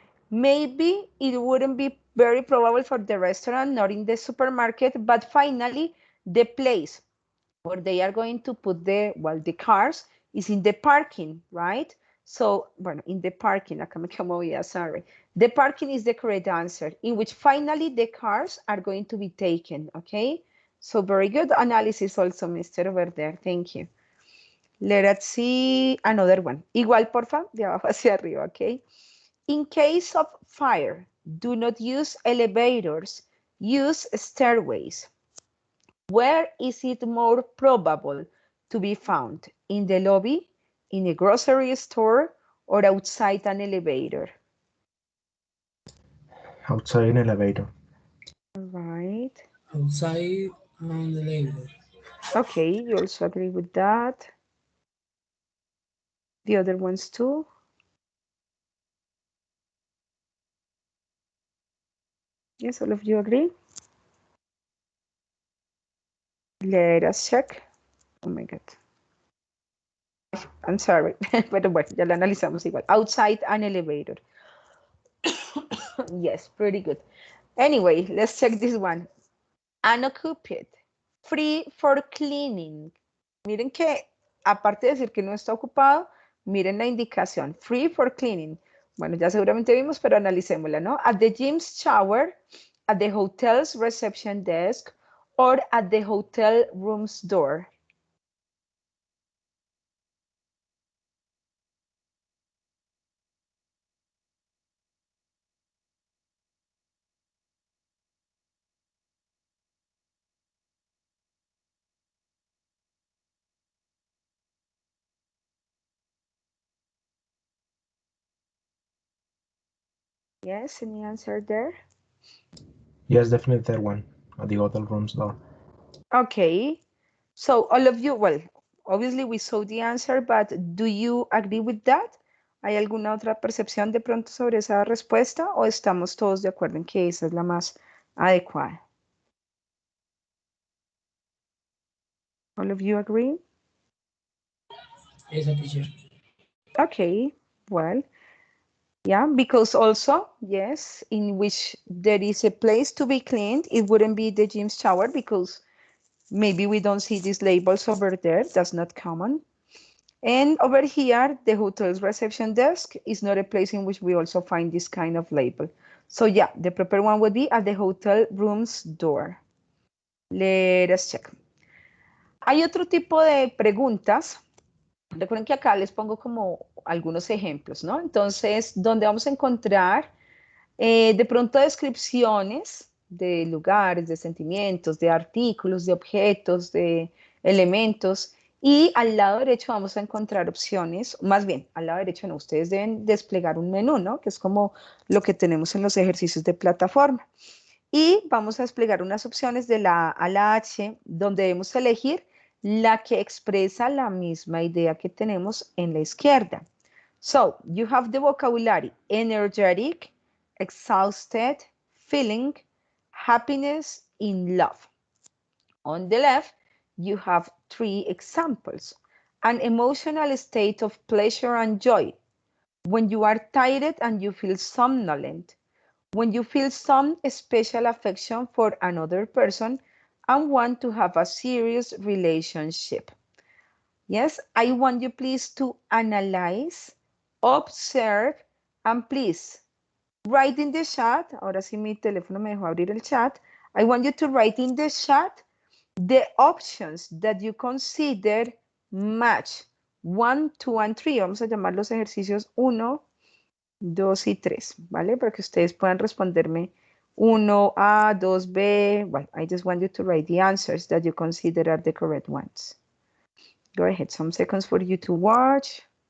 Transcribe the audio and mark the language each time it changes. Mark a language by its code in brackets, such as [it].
[en] Maybe it wouldn't be very probable for the restaurant, not in the supermarket, but finally, the place where they are going to put the cars is in the parking, right? So, [es] bueno, [en] in the parking, [es] acá me movía, [en] sorry. The parking is the correct answer, in which finally the cars are going to be taken, okay? So very good analysis also, Mr. Over there, thank you. Let us see another one. [es] Igual, porfa, de abajo hacia arriba, okay? [en] In case of fire, do not use elevators, use stairways. Where is it more probable to be found? In the lobby, in a grocery store, or outside an elevator? Outside an elevator. All right. Outside on the label. Okay, you also agree with that. The other ones too. Yes, all of you agree? Let us check. Oh my God. I'm sorry, [es] pero bueno, ya lo analizamos igual. [en] Outside an elevator. Yes, pretty good. Anyway, let's check this one. Unoccupied, free for cleaning. [es] Miren que, aparte de decir que no está ocupado, miren la indicación, [en] free for cleaning. [es] Bueno, ya seguramente vimos, pero analicémosla, ¿no? [en] At the gym's shower, at the hotel's reception desk, or at the hotel room's door. Yes, any answer there? Yes, definitely that one at the hotel room's door. Okay, so all of you, well, obviously we saw the answer, but do you agree with that? [es] ¿Hay alguna otra percepción de pronto sobre esa respuesta o estamos todos de acuerdo en que esa es la más adecuada? [en] All of you agree? Yes, teacher. Okay, well, yeah, because also, yes, in which there is a place to be cleaned, it wouldn't be the gym shower because maybe we don't see these labels over there. That's not common. And over here, the hotel's reception desk is not a place in which we also find this kind of label. So yeah, the proper one would be at the hotel room's door. Let us check. [es] Hay otro tipo de preguntas. Recuerden que acá les pongo como algunos ejemplos, ¿no? Entonces, donde vamos a encontrar de pronto descripciones de lugares, de sentimientos, de artículos, de objetos, de elementos. Y al lado derecho vamos a encontrar opciones, más bien, al lado derecho no, ustedes deben desplegar un menú, ¿no? Que es como lo que tenemos en los ejercicios de plataforma. Y vamos a desplegar unas opciones de la A a la H, donde debemos elegir la que expresa la misma idea que tenemos en la izquierda. [en] So, you have the vocabulary energetic, exhausted, feeling, happiness, in love. On the left, you have 3 examples. An emotional state of pleasure and joy. When you are tired and you feel somnolent. When you feel some special affection for another person and want to have a serious relationship. Yes, I want you please to analyze, observe, and please write in the chat. [es] Ahora sí mi teléfono me dejó abrir el chat. [en] I want you to write in the chat the options that you consider match 1, 2, and 3. [es] Vamos a llamar los ejercicios 1, 2 y 3, ¿vale? Para que ustedes puedan responderme [en] 1A, 2B. Well, I just want you to write the answers that you consider are the correct ones. Go ahead, some seconds for you to watch.